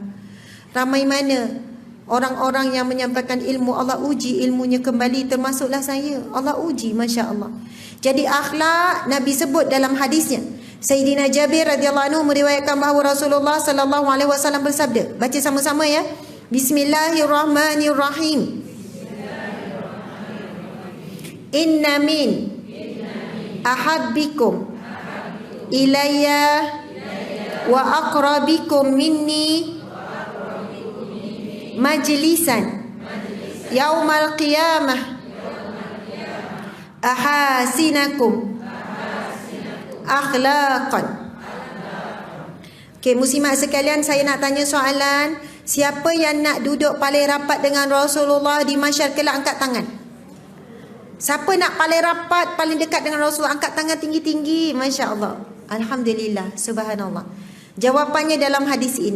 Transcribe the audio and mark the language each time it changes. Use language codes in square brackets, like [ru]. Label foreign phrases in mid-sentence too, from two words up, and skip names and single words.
[ms] Ramai mana orang-orang yang menyampaikan ilmu, Allah uji ilmunya kembali, termasuklah saya. Allah uji, [ar] ما شاء الله. [ms] Jadi akhlak Nabi sebut dalam hadisnya. Sayyidina Jabir [ar] رضي الله عنه [ms] meriwayatkan bahawa Rasulullah [ar] صلى الله عليه وسلم [ms] bersabda. Baca sama-sama ya. [ar] بسم الله الرحمن الرحيم إن من أحبكم إلي وأقربكم مني مجلسا يوم القيامة أحاسنكم أخلاقا. [ms] Okey, muslimat sekalian, saya nak tanya soalan. Siapa yang nak duduk paling rapat dengan Rasulullah di mahsyar kelak, angkat tangan. Siapa nak paling rapat, paling dekat dengan Rasulullah, angkat tangan tinggi-tinggi. [ar] ما شاء الله. الحمد لله، سبحان الله. [ms] Jawapannya dalam hadis ini.